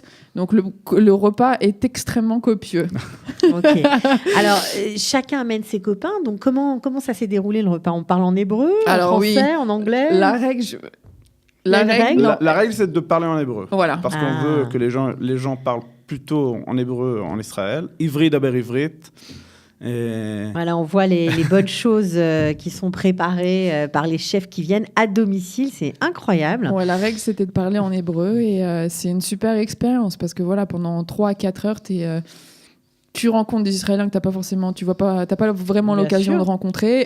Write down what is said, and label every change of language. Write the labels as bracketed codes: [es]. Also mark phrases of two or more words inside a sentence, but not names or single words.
[fr] Donc le repas est extrêmement copieux. Ok. Alors chacun amène ses copains. Donc comment ça s'est déroulé le repas? On parle en hébreu, en français, en anglais? La règle, c'est de parler en hébreu. Voilà. Parce qu'on veut que les gens parlent plutôt en hébreu en Israël. [he] עברית דבר עברית. [fr] Voilà, on voit les bonnes choses qui sont préparées par les chefs qui viennent à domicile. C'est incroyable. Ouais, la règle, c'était de parler en hébreu et c'est une super expérience parce que voilà, pendant 3 à 4 heures, tu rencontres des Israéliens que t'as pas vraiment l'occasion de rencontrer.